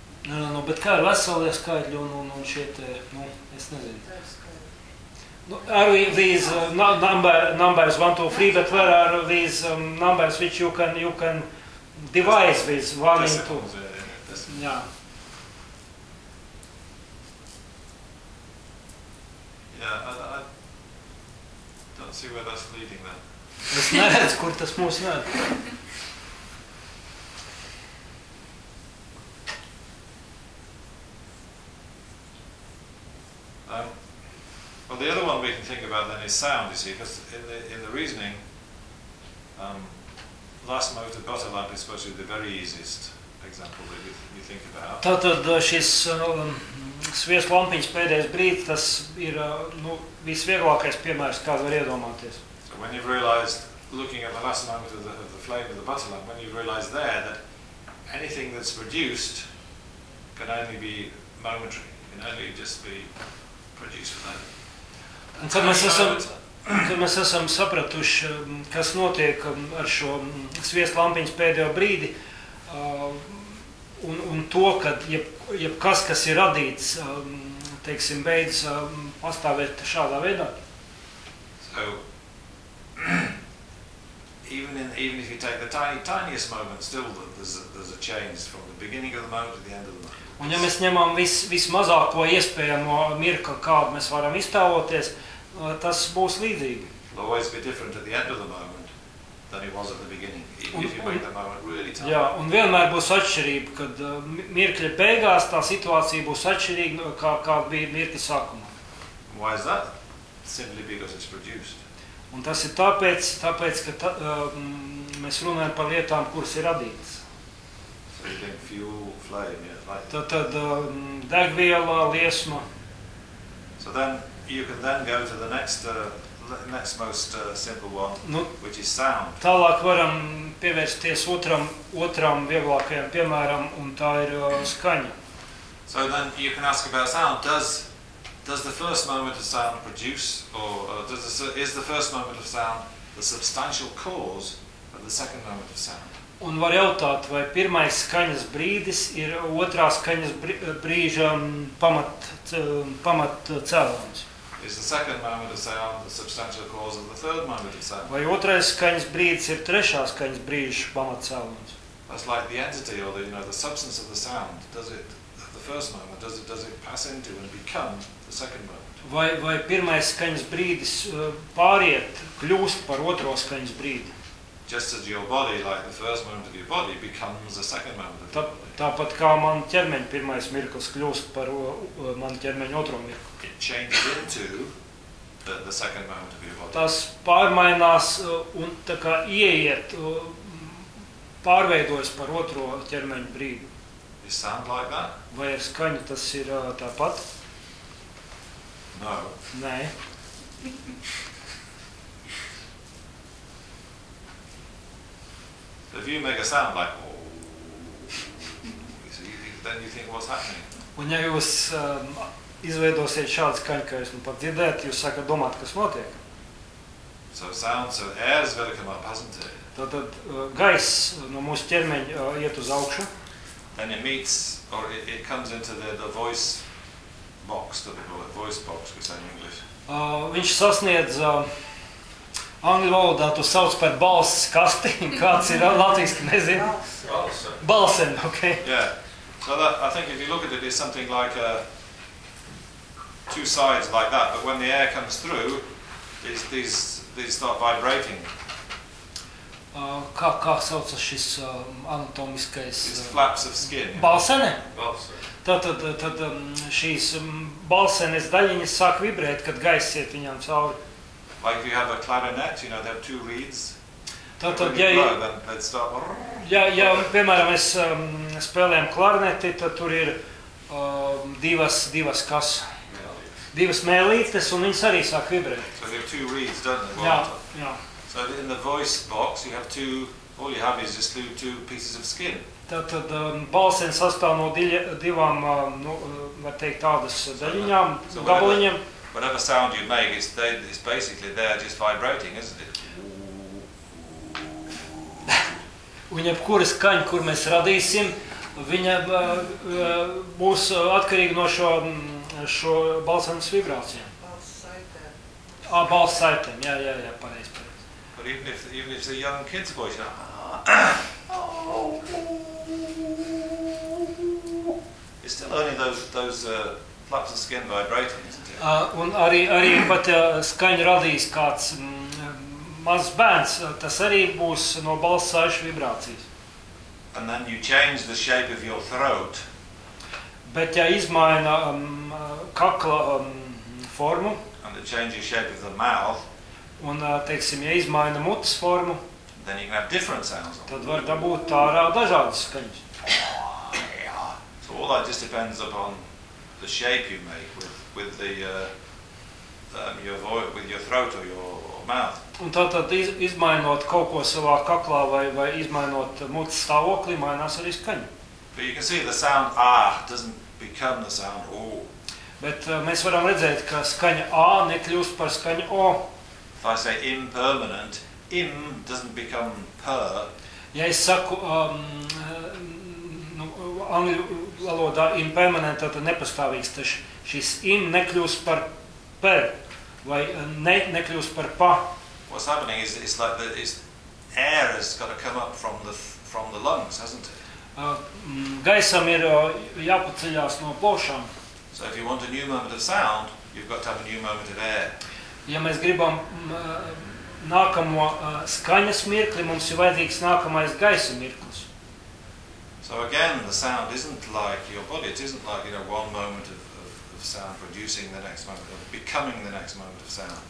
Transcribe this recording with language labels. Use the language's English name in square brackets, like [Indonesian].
[English] No, but [Latvian] kā ir vesel ir skaitļi un šeit, nu, es nezinu. [English] No, are we these numbers 1, 2, 3, but where are these numbers which you can divide with 1 and 2? Yeah, I don't see where that's leading then. [Latvian] Es neredzu, kur tas mūs ved. [English] Well, the other one we can think about then is sound, you see, because in the reasoning, last mode of butter lamp is supposed to be the very easiest example that you think about. [Latvian] Tātad šis sviest lampiņas pēdējais brīdis, tas ir nu, visvieglākais piemērs, kāds var iedomāties. [English] So when you've realized looking at the last moment of the flame of the butter lamp, when you realize there that anything that's produced can only be momentary, can only just be produced for that. [Latvian] And tad mēs esam sapratuši, kas notiek ar šo sviesta lampiņas pēdējo brīdi, un to, ka jebkas, kas ir radīts, teiksim, beidz pastāvēt šādā veidā. [English] So, even if you take the tiniest moment, still there's a change from the beginning of the moment to the end of the moment. [Latvian] Un ja mēs ņemam vismazāko iespējamo mirka, kādu mēs varam iztāvoties, tas būs līdzīgi. [English] It'll always be different at the end of the moment than it was at the beginning, if you make the moment really tight. [Latvian] Jā, un vienmēr būs atšķirība, kad mirkļa beigās tā situācija būs atšķirīga, kā bija mirkļa sākumā. [English] Why is that? Simply because it's produced. [Latvian] Un tas ir tāpēc, ka mēs runājam par lietām, kuras ir radītas. [English] So you think fuel, flame, yeah, light. [Latvian] Tad degviela, liesma. [English] So then you can then go to the next most simple one, nu, which is sound. [Latvian] Tālāk varam pievērsties otram vieglākajam piemēram, un tā ir skaņa. [English] So then you can ask about sound. Does the first moment of sound produce, or is the first moment of sound the substantial cause of the second moment of sound? [Latvian] Un var jautāt, vai pirmais skaņas brīdis ir otrā skaņas brīža pamat cēlonis? [English] Is the second moment of sound the substantial cause of the third moment of sound? [Latvian] Vai otrais skaņas brīdis ir trešā skaņas brīža pamatcēlonis? [English] That's like the entity or the, you know, the substance of the sound. Does it, the first moment, does it pass into and become the second moment? [Latvian] Vai pirmais skaņas brīdis pāriet, kļūst par otro skaņas brīdi? [English] Just as your body, like the first moment of your body, becomes the second moment of your body. [Latvian] Tāpat kā man ķermeņa pirmais mirklis kļūst par man ķermeņa otro mirkli. [English] It changes into the second moment of your body. [Latvian] Tas pārmainās un tā kā ieiet, pārveidojas par otro ķermeņa brīdi. [English] Is sound like that? [Latvian] Vai ar skaņu tas ir tāpat? [English] No. [Latvian] Nē. [English] If you make a sound like, oh, so then you think what's happening. [Latvian] Un ja jūs izveidosiet šādu skaņu, ka jūs pat dzirdēt, jūs sākat domāt, kas notiek. [English] So sound, so air is very come up, hasn't it? [Latvian] Tad gaiss no mūsu ķermeņa iet uz augšu. [English] Then it meets, or it comes into the voice box, that we call it, voice box, we say in English. [Latvian] Viņš sasniedz... Angļu valodā tu sauc par balss kasti, kāds ir latviski, nezinu. Balsen. Balsen, okay. [English] Yeah. So that, I think if you look at it, it's something like two sides like that, but when the air comes through, these start vibrating. [Latvian] Kā sauc šis anatomiskais? [English] It's flaps of skin. [Latvian] Balsene? Balsen. Tad šīs balsenes daļiņas sāk vibrēt, kad gaiss iet viņām cauri. [English] Like if you have a clarinet, you know, they have two reeds. [Latvian] Tātad, [English] when you blow, then they'd start... [Latvian] Ja, piemēram, mēs spēlējam klarineti, tad tur ir divas kas? Mēlītes. Divas mēlītes, un viņas arī sāk vibrēt. [English] So you have two reeds, don't they? [Latvian] Jā, [English] So in the voice box, you have two... All you have is just two pieces of skin. [Latvian] Tātad, balsen sastāv no divām, var teikt, tādas daļiņām, gabaliņiem. [English] Whatever sound you make, it's basically there just vibrating, isn't it? [Latvian] Un jebkura skaņa, kur mēs radīsim, viņa būs atkarīga no šo balsenes vibrācijām. Balssaitēm. Balssaitēm, jā, pareizi. [English] But even if the young kid's voice, you know, it's still only those flaps of skin vibrating, isn't it? [Latvian] Un arī pat skaņu radīs kāds mazs bērns, tas arī būs no balss sašu vibrācijas. [English] And then you change the shape of your throat. [Latvian] Bet ja izmaina kakla formu. [English] And it changes shape of the mouth. [Latvian] Un, teiksim, ja izmaina mutes formu. [English] Then you can have different sounds. [Latvian] Tad var dabūt tārā dažādas skaņas. [English] So all that just depends upon the shape you make with the your voice, with your throat or your mouth. [Latvian] Un tātad izmainot kaut ko savā kaklā vai izmainot mutes stāvokli, mainās arī skaņa. [English] But you can see the sound a doesn't become the sound o. [Latvian] Bet mēs varam redzēt, ka skaņa a nekļūst par skaņu o. [English] If I say impermanent, im doesn't become per. [Latvian] Ja es saku angļu valodā impermanent, tātad nepastāvīgs, tad šis im nekļūst par per, vai nekļūst par pa. [English] What's happening is it's like the air has got to come up from the lungs, hasn't it? [Latvian] Gaisam ir jāpaceļās no plaušām. [English] So if you want a new moment of sound, you've got to have a new moment of air. [Latvian] Ja mēs gribam nākamo skaņas mirkli, mums ir vajadzīgs nākamais gaisa mirklis. [English] So again, the sound isn't like your body, it isn't like, you know, one moment of sound producing the next moment, or becoming the next moment of sound.